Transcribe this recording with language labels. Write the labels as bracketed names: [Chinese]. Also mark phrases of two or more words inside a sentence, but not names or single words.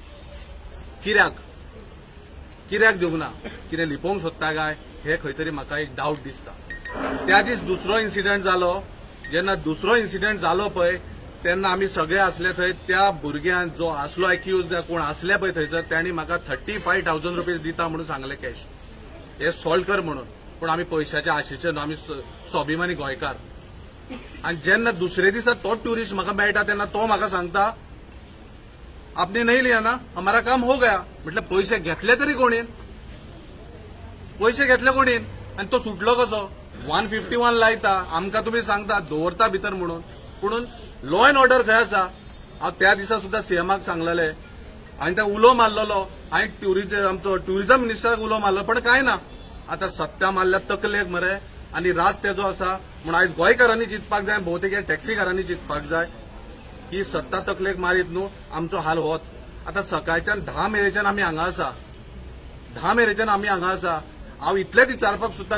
[Konkani] कित्याक दिवंक ना कितें लिपोवंक सोदता काय हे खंय तरी म्हाका एक डावट दिसता त्या दीस दुसरो इन्सिडंट जालो जेन्ना दुसरो इन्सिडंट जालो पळय तेन्ना आमी सगळे आसले थंय त्या भुरग्यान जो आसलो एक्यूज कोण आसले पळय थंयसर तांणी म्हाका 35,000 रुपीज दिता म्हणून सांगले कॅश हे सॉल्व कर म्हणून पूण आमी पयशाच्या आशेचे न्हू आमी स्वाभिमानी गोंयकार आनी जेन्ना दुसरे दिसा तो ट्युरिस्ट म्हाका मेळटा तेन्ना तो म्हाका सांगता [Hindi] आपने नहीं लिया ना हमारा काम हो गया [Konkani] म्हटल्यार पयशे घेतले तरी कोणीन पयशे घेतले कोणीन आनी तो सुटलो कसो 151 लायता आमकां तुमी सांगता दवरता भितर म्हणून पुणून [English] law and order [Konkani] खंय आसा हांव त्या दिसा सुद्दां सीएमाक सांगलेले आनी त्या उलो मारलेलो हांवें आमचो ट्युरिझम मिनिस्टराक उलो मारलो पण काय ना आतां सत्ता मारल्या तकलेक मरे आनी राज तेजो आसा म्हूण आयज गोंयकारांनी चिंतपाक जाय भोवतेक टॅक्सीकारांनी चिंतपाक जाय ही सत्ता तकलेक मारीत न्हू आमचो हाल होत आतां सकाळच्यान 10 मेरेच्यान आमी हांगा आसा हांव इतलेच विचारपाक सुद्दां